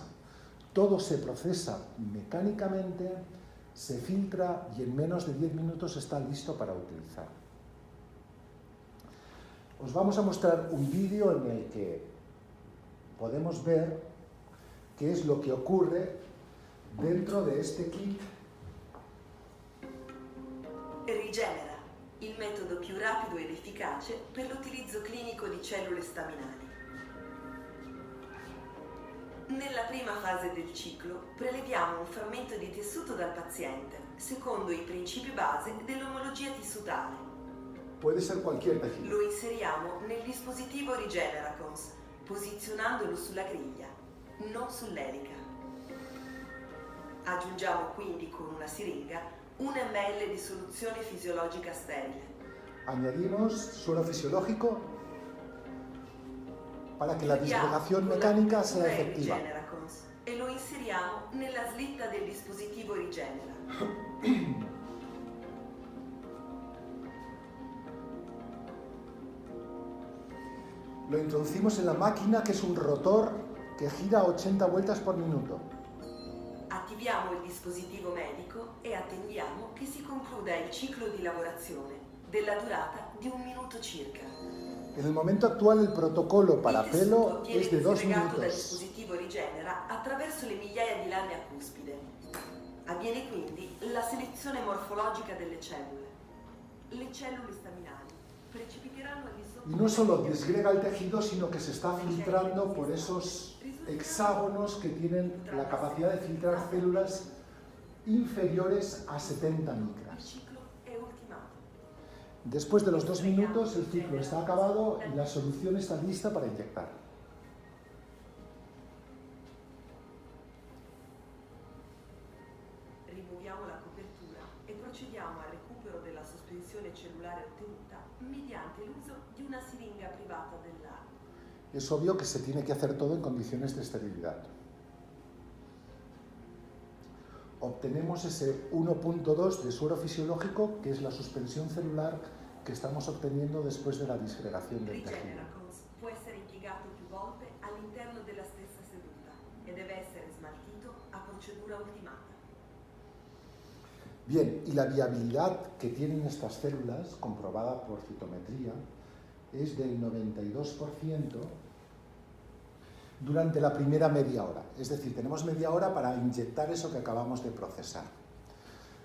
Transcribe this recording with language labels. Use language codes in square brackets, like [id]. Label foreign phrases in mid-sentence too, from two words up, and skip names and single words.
[es] Todo se procesa mecánicamente, se filtra y en menos de 10 minutos está listo para utilizar. Os vamos a mostrar un vídeo en el que podemos ver qué es lo que ocurre dentro de este kit. [it] Rigenera, il metodo più rapido ed efficace per l'utilizzo clinico di cellule staminali. Nella prima fase del ciclo preleviamo un frammento di tessuto dal paziente, secondo i principi base dell'omologia tissutale. [es] Puede ser cualquier tejido. [it] Lo inseriamo nel dispositivo Rigeneracons, posizionandolo sulla griglia, non sull'elica. Aggiungiamo quindi con una siringa 1 ml di soluzione fisiologica sterile. [es] Añadimos suero fisiológico para que la disgregación mecánica sea efectiva. [it] E lo inseriamo nella slitta del dispositivo Rigenera. [es] Lo introducimos en la máquina, que es un rotor que gira 80 vueltas por minuto. [it] Attiviamo il dispositivo medico e attendiamo che si concluda il ciclo di lavorazione della durata di 1 minuto circa. [es] En el momento actual el protocolo para pelo es de 2 [it] dal [es] minutos. [it] dispositivo Rigenera attraverso le migliaia di lame a cuspide. Avviene quindi la selezione morfologica delle cellule. Le cellule staminali precipiteranno al di sotto. [es] Y no solo disgrega el tejido, sino que se está filtrando por esos hexágonos que tienen la capacidad de filtrar células inferiores a 70 micras. Después de los 2 minutos, el ciclo está acabado y la solución está lista para inyectar. [it] Rimuoviamo la copertura e procediamo al recupero della sospensione cellulare ottenuta mediante l'uso di una siringa privata dell'acqua. [es] Es obvio que se tiene que hacer todo en condiciones de esterilidad. Obtenemos ese 1.2 de suero fisiológico, que es la suspensión celular que estamos obteniendo después de la disgregación del tejido. [it] Rigeneracons può essere impiegato più volte all'interno della stessa seduta e deve essere smaltito a procedura ultimata. [es] Bien, y la viabilidad que tienen estas células, comprobada por citometría, es del 92% durante la primera media hora. Es decir, tenemos media hora para inyectar eso que acabamos de procesar.